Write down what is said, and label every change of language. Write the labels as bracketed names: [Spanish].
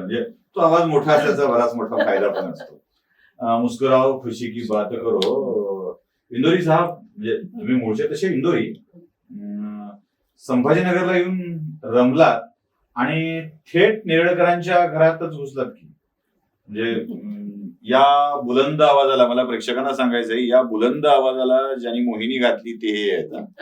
[Marathi] म्हणजे तो आवाज मोठा असल्याचा बराच मोठा फायदा पण असतो. [Hindi] मुस्कुराओ खुशी की बात करो. [Marathi] इंदोरी साहेब, म्हणजे तुम्ही मूळचे तसे इंदोरी, संभाजीनगरला येऊन रमलात आणि थेट नेरळकरांच्या घरातच घुसलात की? म्हणजे या बुलंद आवाजाला, मला प्रेक्षकांना सांगायचंय, या बुलंद आवाजाला ज्यांनी मोहिनी घातली ते हे आहेत.